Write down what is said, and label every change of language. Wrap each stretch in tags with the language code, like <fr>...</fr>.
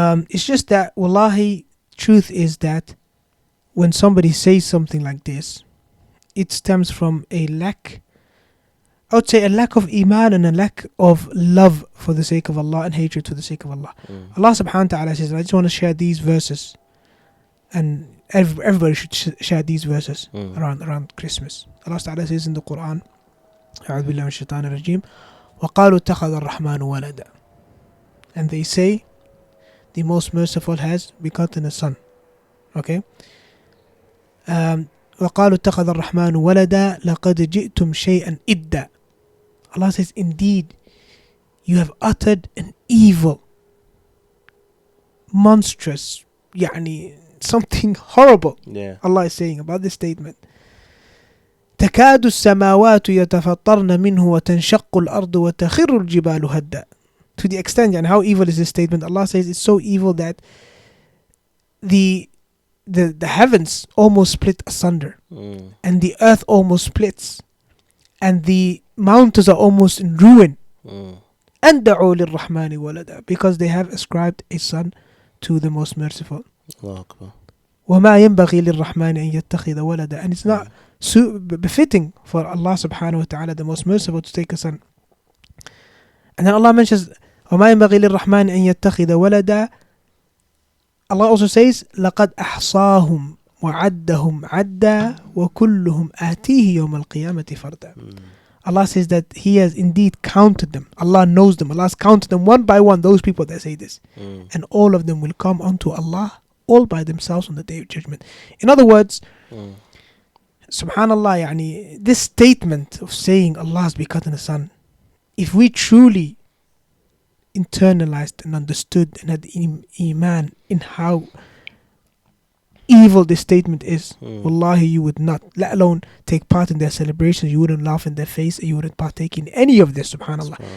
<en>It's just that, wallahi, truth is that when somebody says something like this, it stems from a lack, I would say a lack of iman and a lack of love for the sake of Allah and hatred for the sake of Allah. Allah subhanahu wa ta'ala says, I just want to share these verses, and everybody should share these verses around Christmas. Allah ta'ala says in the Quran,</en> <ar>أعوذ بالله من الشيطان الرجيم, وقالوا اتخذ الرحمن ولدا.</ar> <en>And they say, the most merciful has begotten a son. Okay?</en> <ar>وقالوا اتخذ الرحمن ولدا لقد جئتم شيئا إدا.</ar> <en>Allah says, indeed, you have uttered an evil, monstrous, something horrible. Yeah. Allah is saying about this statement.</en> <ar>تكاد السماوات يتفطرن منه وتنشق الأرض وتخر الجبال هدا.</ar> <en>To the extent, how evil is this statement? Allah says it's so evil that the heavens almost split asunder, and the earth almost splits, and the mountains are almost in ruin.</en> <ar>أن دعوا للرحمن ولدا,</ar> <en>because they have ascribed a son to the most merciful. Allahu Akbar.</en> <ar>وما ينبغي للرحمن أن يتخذ ولدا.</ar> <en>And it's not befitting for Allah subhanahu wa ta'ala, the most merciful, to take a son. And then Allah mentions</en> <ar>وما ينبغي للرحمن أن يتخذ ولدا.</ar> <en>Allah also says</en> <ar>لقد أحصاهم وعدهم عدا وكلهم آتيه يوم القيامة فردا.</ar> <en>Allah says that He has indeed counted them. Allah knows them. Allah has counted them one by one, those people that say this. And all of them will come unto Allah all by themselves on the Day of Judgment. In other words, subhanallah, this statement of saying Allah has begotten a son, if we truly internalized and understood and had iman in how evil this statement is, wallahi, you would not, let alone take part in their celebrations, you wouldn't laugh in their face, you wouldn't partake in any of this, subhanallah.</en>